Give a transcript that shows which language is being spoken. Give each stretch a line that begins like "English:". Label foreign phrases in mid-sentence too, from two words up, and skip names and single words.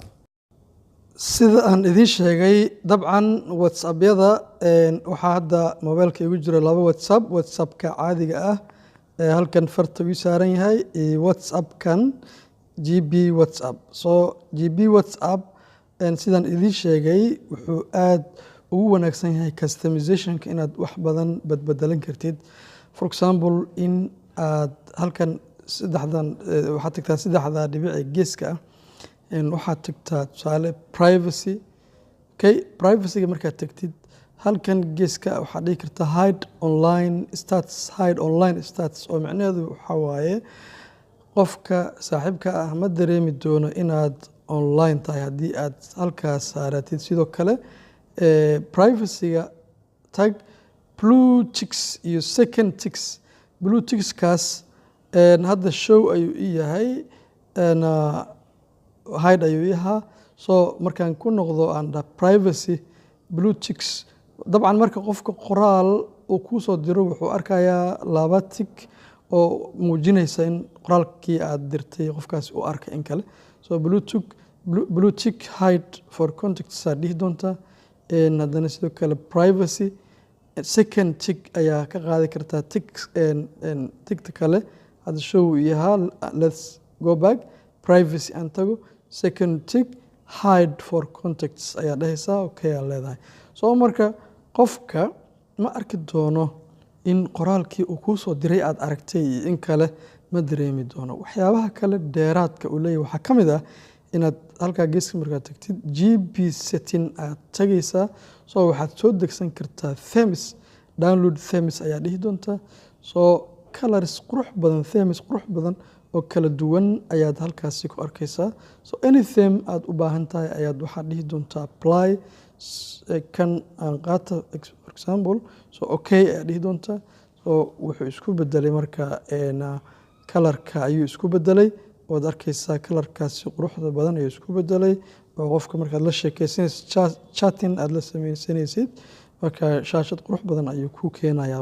Somali: sida aan idiin sheegay dabcan WhatsApp-yada waxaa hadda mobilka igu jira laba WhatsAppka caadiga ah halkan farta uu saaran yahay iyo WhatsApp-kan GB WhatsApp. So GB WhatsApp sidaan idiin sheegay wuxuu aad ugu wanaagsan yahay customizationka inaad wax badan badbedelan kartid.
English: For example
Somali: in aad halkan waxaad tagtaa saddexda dhibic geeska ah waxaad tagtaa tusaale privacy. Okay, privacyga markaad tagtid halkan geeska waxaad dhihi kartaa
English: hide online stats
Somali: oo macnaheedu waxaa waaye qofka saaxiibka ah ma dareemi doono inaad online tahay haddii aad halkaas saaratid. sidoo kale privacyga tag
English: blue ticks
Somali: iyo
English: second ticks. blue tickskaas
Somali: hadda show ayuu ii yahay hide ayuu ii ahaa. so markaan ku noqdo
English: under privacy blue ticks
Somali: dabcan marka qofka qoraal uu kuu soo diro wuxuu arkayaa laba tick oo muujinaysa in qoraalkii aad dirtay qofkaas uu arkay in kale. so
English: blue tick hide for contacts
Somali: aad dhihi doontaa. haddana sidoo kale
English: privacy second tick
Somali: ayaa ka qaadi kartaa tickta kale hadda show ii ahaa
English: let's go back privacy
Somali: aan tago
English: second tick hide for contacts
Somali: ayaa dhahaysaa okay aad leedahay. so marka qofka ma arki doono in qoraalkii uu kuu soo diray aad aragtay iyo in kale ma dareemi doono. waxyaabaha kale dheeraadka uu leeyahay waxaa ka mid ah inaad halkaa geeska markaad tagtid
English: GB setting
Somali: aad tagaysaa. so waxaad soo degsan kartaa themes
English: download themes
Somali: ayaa dhihi doontaa. so colors qurux badan oo kala duwan ayaad halkaasi ku arkaysaa. so
English: any theme
Somali: aad u baahan tahay ayaad waxaad dhihi doontaa apply kan aan qaata
English: for example.
Somali: so okay ayaa dhihi doontaa. so wuxuu isku bedelay marka kalarka ayuu isku bedelay waad arkaysaa kalarkaasi quruxda badan ayuu isku bedelay oo qofka markaad la sheekaysanaysid chatting aad la sameysanaysid marka shaashad qurux badan ayuu ku keenayaa.